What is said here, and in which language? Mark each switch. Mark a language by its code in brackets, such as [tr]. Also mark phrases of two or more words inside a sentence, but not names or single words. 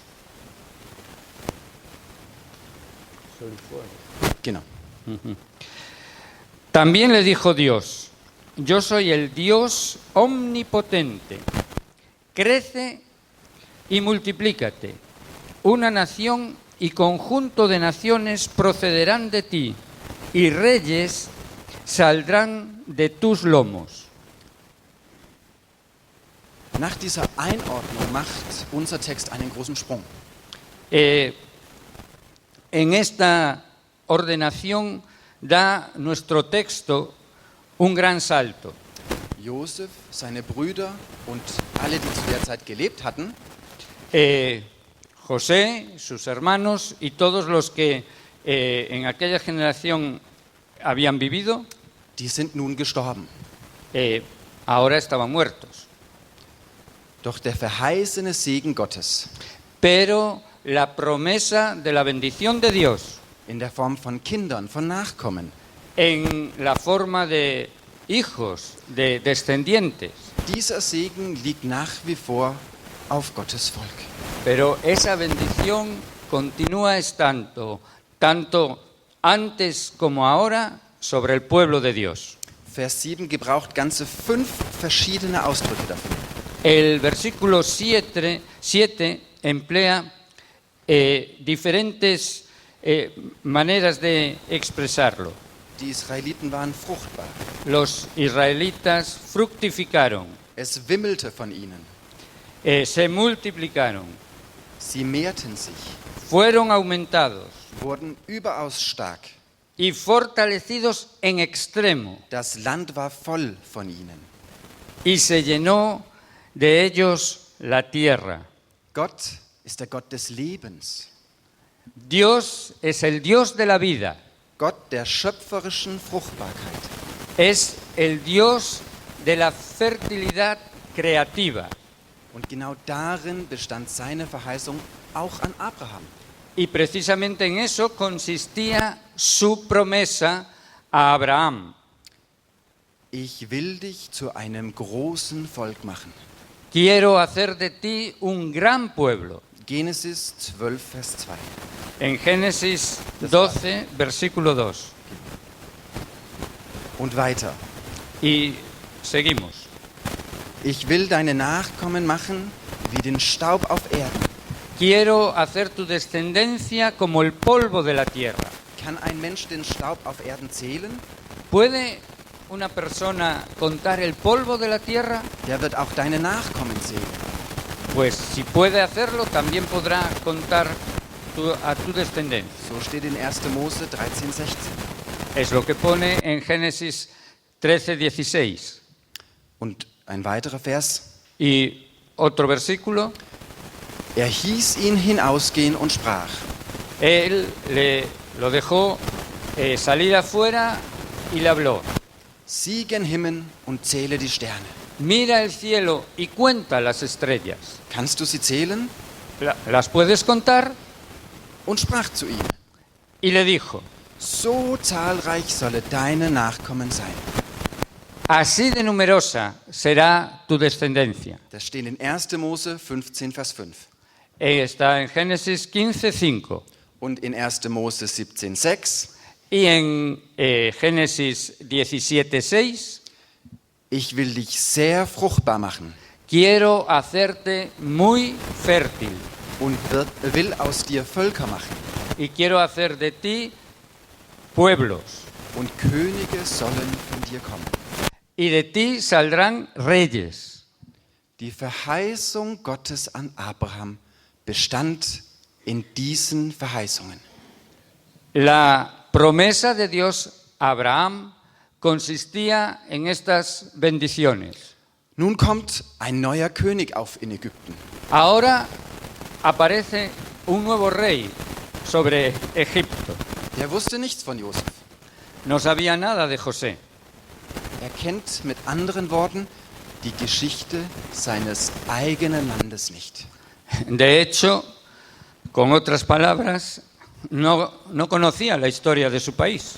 [de] Genau. [es] También le dijo Dios: yo soy el Dios omnipotente, crece y multiplícate. Una nación y conjunto de naciones procederán de ti, y reyes saldrán de tus lomos. [de] Nach dieser Einordnung macht unser Text einen großen Sprung. [es] En esta ordenación da nuestro texto un gran salto. [de] Josef, seine Brüder und alle, die zu der Zeit gelebt hatten, [es] José, sus hermanos y todos los que en aquella generación habían vivido, [de] die sind nun gestorben. [es] ahora estaban muertos. [de] Doch der verheißene Segen Gottes [es] Pero la promesa de la bendición de Dios [de] in der Form von Kindern, von Nachkommen, [es] en la forma de hijos, de descendientes, [de] dieser Segen liegt nach wie vor auf Gottes Volk. [es] pero esa bendición continúa estando tanto antes como ahora sobre el pueblo de Dios. [de] Vers 7 gebraucht ganze 5 verschiedene Ausdrücke dafür. [es] El versículo 7 emplea diferentes maneras de expresarlo. [de] Die Israeliten waren fruchtbar. [es] Los israelitas fructificaron, [de] Es wimmelte von ihnen. [es] se multiplicaron, [de] Sie mehrten sich, [es] fueron aumentados [de] wurden überaus stark. [es] y fortalecidos en extremo, [de] Das Land war voll von ihnen. [es] y se llenó de ellos la tierra. [de] Gott ist der Gott des Lebens. [es] Dios es el Dios de la vida, [de] Gott der schöpferischen Fruchtbarkeit. [es] es el Dios de la fertilidad creativa. [de] Und genau darin bestand seine Verheißung auch an Abraham. [es] Y precisamente en eso consistía su promesa a Abraham. [de] Ich will dich zu einem großen Volk machen. [es] Quiero hacer de ti un gran pueblo. [de] Genesis 12, Vers 2. [es] En Génesis 12, versículo 2. [de] Und weiter. [es] Y seguimos. [de] Ich will deine Nachkommen machen wie den Staub auf Erden. [es] Quiero hacer tu descendencia como el polvo de la tierra. [de] Kann ein Mensch den Staub auf Erden zählen? [es] ¿Puede una persona contar el polvo de la tierra? [de] Der wird auch deine Nachkommen zählen. [es] Pues si puede hacerlo, también podrá contar a tu descendencia. [de] So steht in 1. Mose 13, 16. [es] Es lo que pone en Génesis 13, 16. [de] Und ein weiterer Vers. [es] Y otro versículo. [de] Er hieß ihn hinausgehen und sprach. [es] Él lo dejó salir afuera y le habló. [de] Sieh gen Himmel und zähle die Sterne. [es] Mira el cielo y cuenta las estrellas. [de] Kannst du sie zählen? [es] ¿Las puedes contar? [de] Und sprach zu ihm. [es] Y le dijo, [de] So zahlreich solle deine Nachkommen sein. [es] así de numerosa será tu descendencia. [de] Das steht in 1. Mose 15, Vers 5. [es] Está en Génesis 15, 5. [de] Und in 1. Mose 17, 6. [es] Y en Génesis 17, 6. [de] Ich will dich sehr fruchtbar machen [es] Quiero hacerte muy fértil [de] und will aus dir Völker machen. [es] y quiero hacer de ti pueblos [de] Und Könige sollen von dir kommen. [es] y de ti saldrán reyes. [de] Die Verheißung Gottes an Abraham bestand in diesen Verheißungen. [es] La promesa de Dios a Abraham consistía en estas bendiciones. [de] Nun kommt ein neuer König auf in Ägypten. [es] Ahora aparece un nuevo rey sobre Egipto. [de] Der wusste nichts von Josef. [es] No sabía nada de José. [de] Er kennt mit anderen Worten die Geschichte seines eigenen Landes nicht. [es] De hecho, con otras palabras, no conocía la historia de su país.